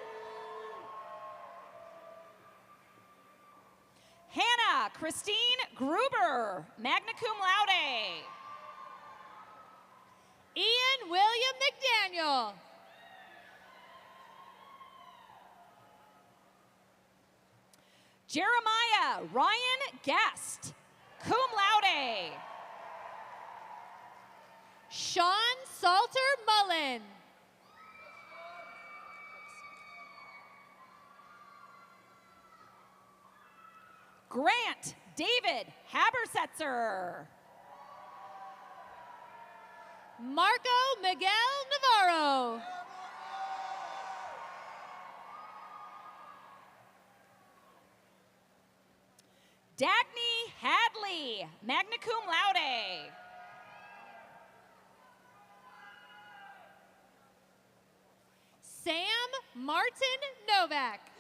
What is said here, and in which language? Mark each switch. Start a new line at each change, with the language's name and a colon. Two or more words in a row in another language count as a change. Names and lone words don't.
English: Hannah Christine Gruber,
Latin: magna cum laude.
English: Ian William McDaniel. Jeremiah Ryan Guest,
Latin: cum laude.
English: Sean Salter Mullen. Grant David Habersetzer. Marco Miguel Navarro. Dagny Hadley,
Latin: magna cum laude.
English: Sam Martin Novak.